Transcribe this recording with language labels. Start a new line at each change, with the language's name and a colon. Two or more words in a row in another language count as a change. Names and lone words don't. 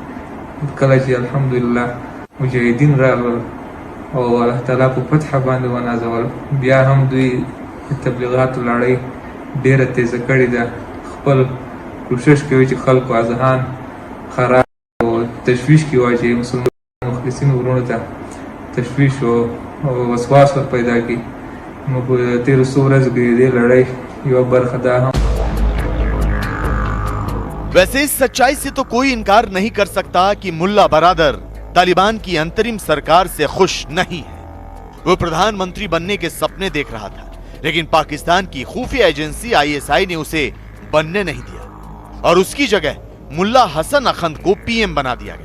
Pashto: کله چې الحمدلله مجاهدین راغلل او الله تعالی په فتح باندې ونازول، بیا هم دوی د تبلیغاتو لړۍ ډېره تیزه کړې ده. خپل کوشش کوي چې خلکو اذهان خراب او تشویش کې واچوي، مسلمان مخلصین ورونو ته تشویش او وسواس ور پیدا کی. نو په تیر څو ورځې کې دې لړۍ یو برخه ده هم.
Hindi: वैसे इस सच्चाई से तो कोई इनकार नहीं कर सकता कि मुल्ला बरादर तालिबान की अंतरिम सरकार से खुश नहीं है। वो प्रधानमंत्री बनने के सपने देख रहा था, लेकिन पाकिस्तान की खुफिया एजेंसी ISI ने उसे बनने नहीं दिया और उसकी जगह मुल्ला हसन अखंद को PM बना दिया गया।